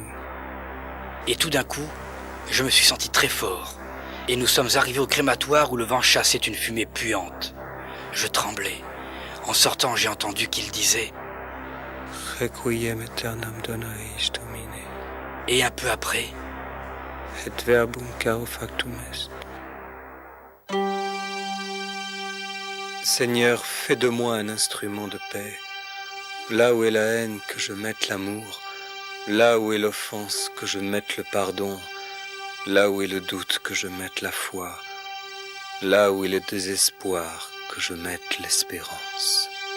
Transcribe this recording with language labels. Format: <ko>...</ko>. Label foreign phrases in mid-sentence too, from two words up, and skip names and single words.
<fr>Et tout d'un coup, je me suis senti très fort. Et nous sommes arrivés au crématoire où le vent chassait une fumée puante. Je tremblais. En sortant, j'ai entendu qu'il disait</fr> <la>« Requiem aeternam dona eis Domine. »</la> <fr>Et un peu après,</fr> <la>« Et verbum caro factum est.</la> <fr>» Seigneur, fais de moi un instrument de paix. Là où est la haine, que je mette l'amour. Là où est l'offense, que je mette le pardon. Là où est le doute, que je mette la foi. Là où est le désespoir, que je mette l'espérance.</fr>